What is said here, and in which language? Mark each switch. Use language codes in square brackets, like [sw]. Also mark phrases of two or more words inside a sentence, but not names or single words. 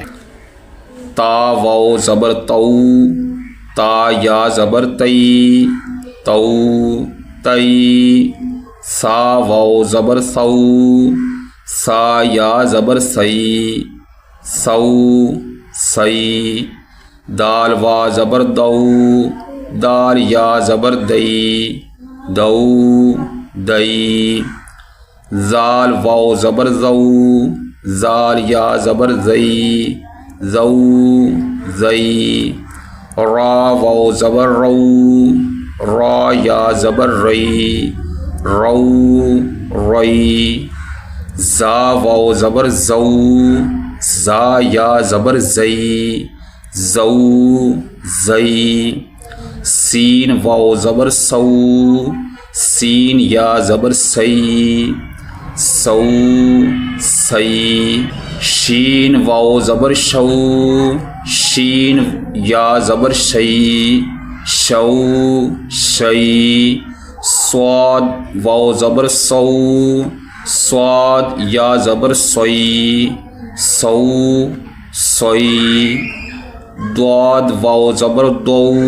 [ur] تا واو زبر تو، تا یا زبر تی، تو تی، سا واو زبر سو، سا یا زبر سی، سو سی، دال وا زبر دو، دال یا زبر دئی، دو دئی، زال واو زبر زو، زال یا زبر زئی، زو زئی، را واو زبر رو، را یا زبر رئی، رو رئی، زا واو زبر زو، زا یا زبر زئی، زو زئی، سین واو زبر سو، سین یا زبر سی، سو سی، شین واو زبر شو، شین یا زبر شئی، شو شئی، صاد واو زبر سو، صاد یا زبر سوئی، سو سوئی، ضاد واو زبر دو،